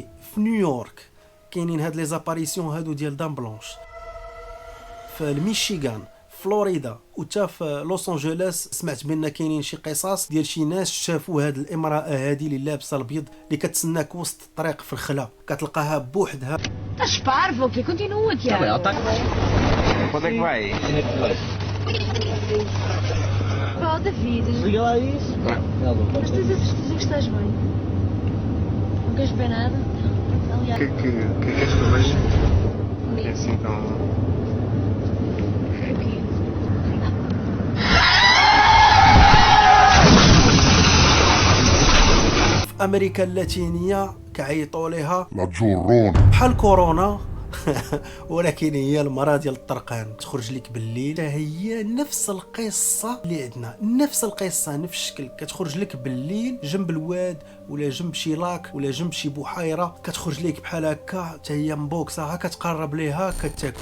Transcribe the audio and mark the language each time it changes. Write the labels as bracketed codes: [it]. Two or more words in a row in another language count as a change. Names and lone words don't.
[ar] في نيويورك كاينين هاد [fr] les apparitions [ar] هادو ديال [fr] dame blanche. [ar] في الميشيغان، فلوريدا وتا في لوس انجلوس سمعت بان كاينين شي قصص ديال شي ناس شافوا هاد الامراه هادي اللي لابسه الابيض اللي كتسناك وسط الطريق في الخلا، كتلقاها بوحدها. [pt] Estás parvo, que continua, Tiago. Quando é que vai? Oh, David. Liga lá isso. Mas tens a certeza que estás bem? Não queres ver nada? Aliás, Que queres que eu veja? É assim tão... aqui. [ar] في امريكا اللاتينيه كيعيطوا ليها لا جورون. بحال كورونا ولكن هي المرض ديال الطرقان، تخرج لك بالليل. هي نفس القصه اللي عندنا، نفس القصه نفس الشكل، كتخرج لك بالليل جنب الواد ولا جنب شي لاك ولا جنب شي بحيره، كتخرج لك بحال هكا حتى هي مبوكسه، ها كتقرب ليها كتاكل.